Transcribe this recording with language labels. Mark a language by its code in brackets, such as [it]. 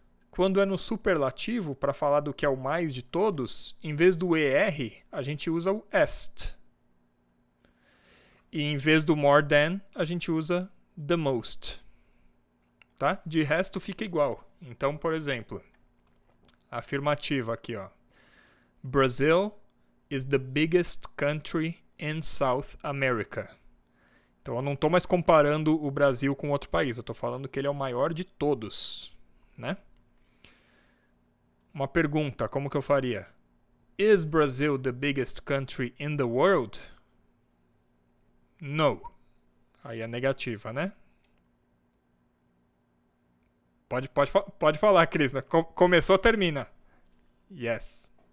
[pt] Quando é no superlativo, para falar do que é o mais de todos, em vez do ER, a gente usa o est. E em vez do more than, a gente usa the most. Tá? De resto fica igual. Então, por exemplo, a afirmativa aqui, ó. [en] Brazil is the biggest country in South America. [pt] Então eu não estou mais comparando o Brasil com outro país, eu estou falando que ele é o maior de todos, né? Uma pergunta, como que eu faria? [en] Is Brazil the biggest country in the world? [pt] No. Aí é negativa, né? Pode falar, Cris. Começou, termina. Yes.